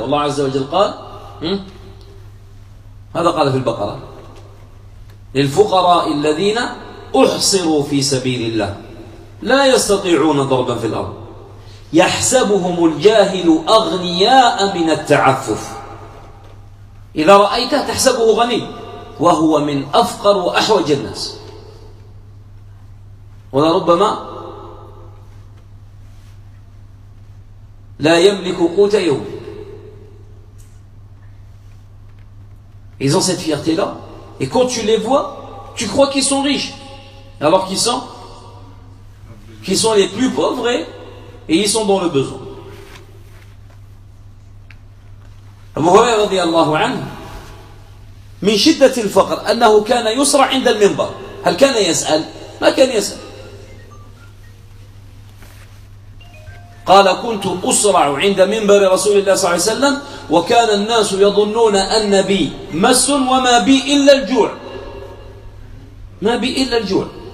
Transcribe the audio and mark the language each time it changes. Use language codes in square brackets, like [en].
[ar] Allah Azza wa Jalla قال, هذا قال في البقرة, للفقراء الذين أحصروا في سبيل الله لا يستطيعون ضربا في الأرض يحسبهم الجاهل أغنياء من التعفف إذا رأيته تحسبه غني وهو من أفقر وأحوج الناس ولربما لا يملك قوت يوم. [fr] Ils ont cette fierté là et quand tu les vois tu crois qu'ils sont riches alors qu'ils sont les plus pauvres et ils sont dans le besoin. [ar] Abu Hurayra رضي الله عنه من شدة الفقر أنه كان يصرع عند المنبر. هل كان يسأل؟ ما كان يسأل. قال: كنت أصرع عند منبر رسول الله صلى الله عليه وسلم وكان الناس يظنون أن بي مس وما بي إلا الجوع. ما بي إلا الجوع.